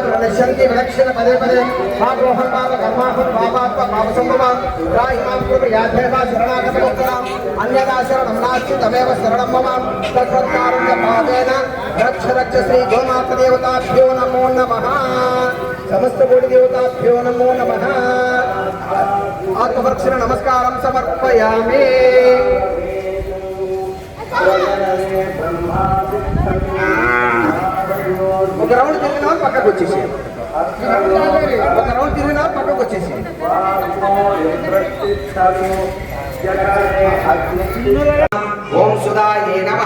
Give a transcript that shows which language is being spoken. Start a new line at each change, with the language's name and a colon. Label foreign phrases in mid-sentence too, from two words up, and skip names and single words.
Sanskrit: प्रणश्यन्ति विलक्षण पदे पदे पापोऽहं पाप कर्माहं पापात्मा पापसम्भवः त्राहि मां याथेव शरणागतवत्सलाम् अन्यथा शरणं नास्ति तमेव शरणं मम तत्सत्कारं पापेन रक्ष रक्ष श्री गोमातृदेवताभ्यो नमो नमः. समस्त कोटि देवताभ्यो नमो नमः. आत्मप्रदक्षिण नमस्कारं समर्पयामि.
Telugu: ఒక రౌండ్ తిరిగిన వాళ్ళు పక్కకు వచ్చేసి
Sanskrit: ఓం సుధాయే నమః,